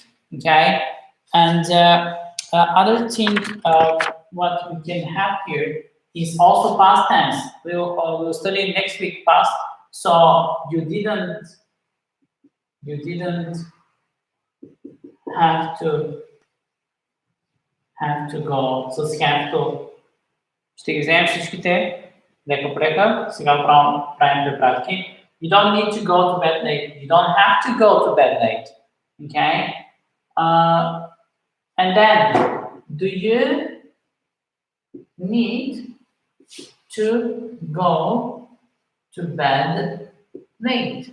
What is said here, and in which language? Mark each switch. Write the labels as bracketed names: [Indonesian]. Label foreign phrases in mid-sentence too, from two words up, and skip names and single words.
[English] Okay, and other thing what we can have here is also past tense. We'll study next week past. So you didn't have to go. So have to. [Bulgarian] Ще ги вземем всичките лека прека. Сега правим две пратки. [English] You don't need to go to bed late. You don't have to go to bed late. Okay? And then, do you need to go to bed late?